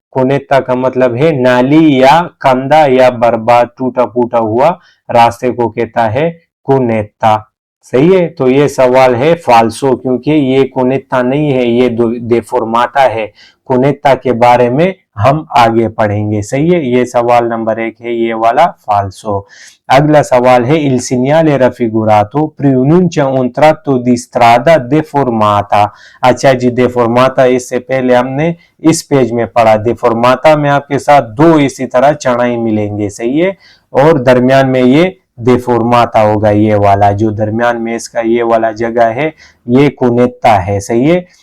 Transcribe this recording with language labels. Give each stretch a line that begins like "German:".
Hindi: cunetta का मतलब है नाली या कंधा या बर्बाद टूटा फूटा हुआ रास्ते को कहता है cunetta, सही है। तो ये सवाल है फाल्सो, क्योंकि ये cunetta नहीं है, ये deformata है। cunetta के बारे में हम आगे पढ़ेंगे, सही है। ये सवाल नंबर 1 है, ये वाला फाल्सो। अगला सवाल है
Italian: il segnale raffigurato pronuncia un tratto di strada deformata।
Hindi: अच्छा जी, deformata इससे पहले हमने इस पेज में पढ़ा। deformata में आपके साथ दो इसी तरह चढ़ाई मिलेंगे, सही है, और दरमियान में ये deformata होगा, ये वाला जो दरमियान में इसका ये वाला जगह है ये cunetta है, सही है।